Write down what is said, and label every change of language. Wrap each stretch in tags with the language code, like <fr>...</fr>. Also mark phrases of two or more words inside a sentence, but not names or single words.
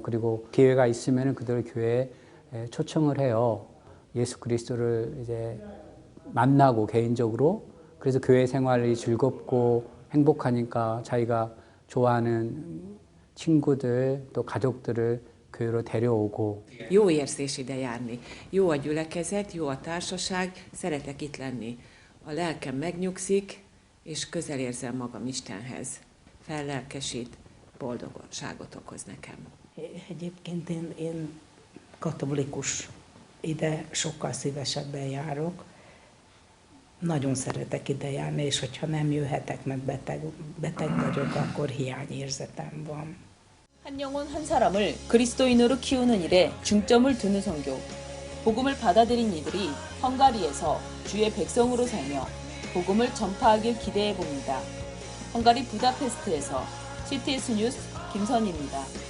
<ko>그리고 기회가 있으면 그들을 교회에 초청을 해요. 예수 그리스도를 이제 만나고 개인적으로. 그래서 교회 생활이 즐겁고 행복하니까 자기가 좋아하는 친구들 또 가족들을 교회로 데려오고.</ko> <hu>Jó érzés ide járni. Jó a gyülekezet, jó a társaság, szeretek itt lenni. A lelkem megnyugszik, és közel érzem magam Istenhez. Fellelkesít, boldogságot okoz nekem. Egyébként én katolikus, ide sokkal szívesebben járok. Nagyon szeretek ide járni, és hogyha nem jöhetek, mert beteg vagyok, akkor hiányérzetem van.</hu> <ko>한 영혼 한 사람을 그리스도인으로 키우는 일에 중점을 두는 선교. 복음을 받아들인 이들이 헝가리에서 주의 백성으로 살며 복음을 전파하길 기대해 봅니다. 헝가리 부다페스트에서 CTS 뉴스 김선희입니다.</ko>